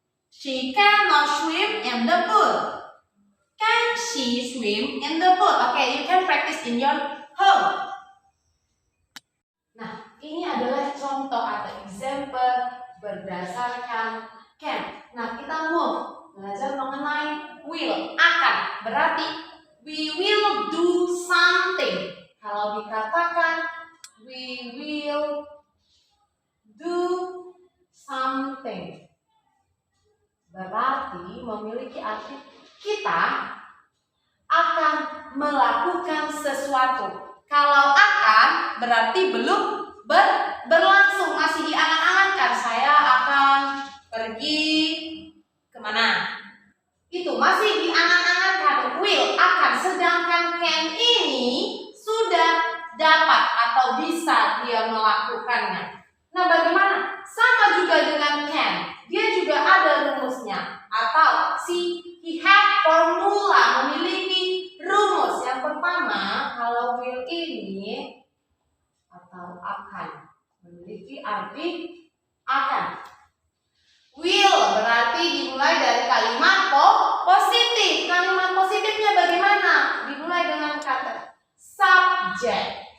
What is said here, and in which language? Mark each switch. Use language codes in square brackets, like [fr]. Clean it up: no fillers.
[en] She cannot swim in the pool. Can she swim in the pool? Okay, you can practice in your home. [id] Nah, ini adalah contoh atau example berdasarkan can. Nah, kita mau belajar mengenai will, akan. [en] Berarti we will do something. [id] Kalau dikatakan [en] we will do something, [id] berarti memiliki arti kita akan melakukan sesuatu. Kalau akan berarti belum berlangsung, masih diangan-angankan. Saya akan pergi kemana? Itu masih diangan-angankan. Will, akan. Sedangkan can ini sudah dapat atau bisa dia melakukannya. Nah, bagaimana? Sama juga dengan can. Dia juga ada rumusnya. Atau [en] he had formula, [id] memiliki rumus. Yang pertama, kalau will ini atau akan memiliki arti akan. Will berarti dimulai dari kalimat positif. Kalimat positifnya bagaimana? Dimulai dengan kata subject.